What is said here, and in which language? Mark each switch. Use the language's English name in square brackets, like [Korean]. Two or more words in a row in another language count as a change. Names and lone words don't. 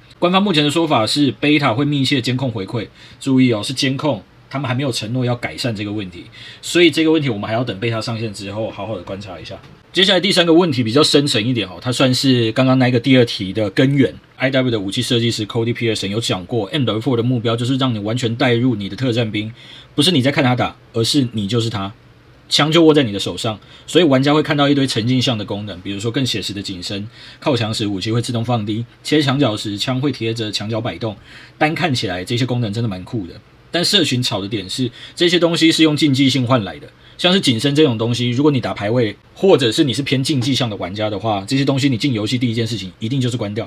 [Chinese] 官方目前的說法是 Beta 會密切監控回饋，注意哦，是監控，他們還沒有承諾要改善這個問題，所以這個問題我們還要等Beta上線之後好好的觀察一下。接下來第三個問題比較深層一點哦，它算是剛剛那個第二題的根源。IW 的武器設計師 Cody Pearson 有講過 MW4 的目標就是讓你完全帶入你的特戰兵，不是你在看他打，而是你就是他。槍就握在你的手上，所以玩家會看到一堆沉浸像的功能，比如說更寫實的景深，靠牆時武器會自動放低，切牆角時槍會貼着牆角擺動。單看起來這些功能真的蠻酷的，但社群吵的點是這些東西是用競技性換來的，像是景深這種東西，如果你打排位或者是你是偏競技向的玩家的話，這些東西你進遊戲第一件事情一定就是關掉。